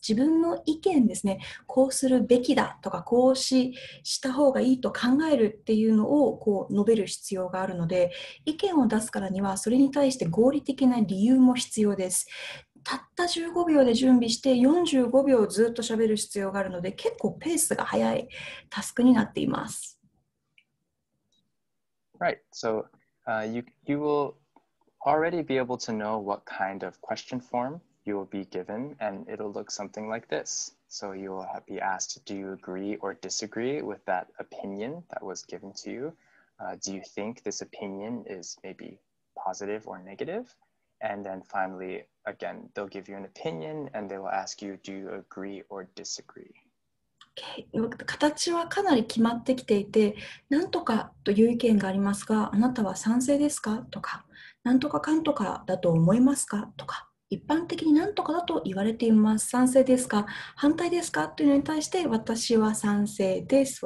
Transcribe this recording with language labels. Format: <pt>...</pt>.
<ja>自分の意見ですね。こうするべきだとか、こうした方がいいと考えるっていうのを述べる必要があるので、意見を出すからには、それに対して合理的な理由も必要です。たった15秒で準備して45秒ずっと喋る必要があるので、結構ペースが速いタスクになっています。</ja> <en>Right, so you will already be able to know what kind of question form you will be given, and it'll look something like this. So you will be asked, do you agree or disagree with that opinion that was given to you? Do you think this opinion is maybe positive or negative? And then finally, again, they'll give you an opinion and they will ask you, do you agree or disagree?</en> <ja>形はかなり決まってきていて、なんとかという意見がありますが、あなたは賛成ですかとか、なんとかかんとかだと思いますかとか、一般的になんとかだと言われています。賛成ですか反対ですかというのに対して、私は賛成です。</ja>